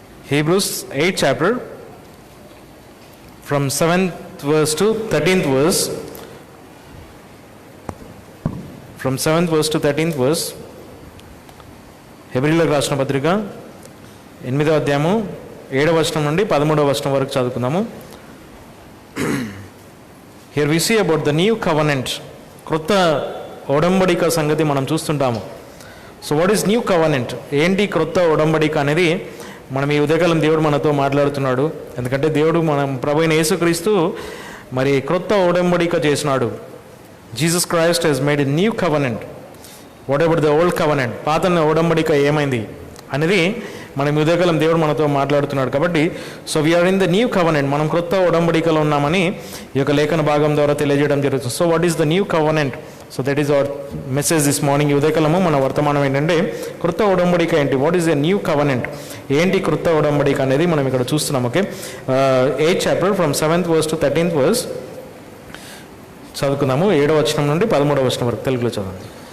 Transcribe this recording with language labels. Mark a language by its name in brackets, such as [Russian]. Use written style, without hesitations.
[English] Hebrews 8th chapter from 7th verse to 13th verse. From 7th verse to 13th verse. [Telugu] హెబ్రీయులకు రాసిన పత్రిక 8వ అధ్యాయము 7వ వచనం నుండి 13వ వచనం వరకు చదువుకుందాము. [English] Here we see about the new covenant. [Telugu] క్రొత్త ఒడంబడిక సంగతి మనం చూస్తుంటాము. [English] so what is new covenant, [Telugu] ఏంటి క్రొత్త ఒడంబడిక అనేది మనం ఈ ఉదయకాలం దేవుడు మనతో మాట్లాడుతున్నాడు. ఎందుకంటే దేవుడు మనం ప్రభు అయిన యేసుక్రీస్తు మరి క్రొత్త ఒడంబడిక చేసినాడు. [English] Jesus Christ has made a new covenant. What about the old covenant, [Telugu] పాత ఒడంబడిక ఏమైంది అనేది మనం ఈ ఉదయకాలం దేవుడు మనతో మాట్లాడుతున్నాడు. కాబట్టి [English] so we are in the new covenant, [Telugu] మనం క్రొత్త ఒడంబడికలో ఉన్నామని ఈ యొక్క లేఖన భాగం ద్వారా తెలియజేయడం జరుగుతుంది. [English] So what is the new covenant? So that is our message this morning. [Telugu] ఉదయకాలము మన వర్తమానం ఏంటంటే క్రొత్త ఒడంబడిక ఏంటి, [English] what is a new covenant, [Telugu] ఏంటి క్రొత్త ఒడంబడిక అనేది మనం ఇక్కడ చూస్తున్నాం. [English] okay, 8th chapter from 7th verse to 13th verse [Telugu] చదువుకుందాము. 7వ వచనం నుండి 13వ వచనం వరకు తెలుగులో చదవండి.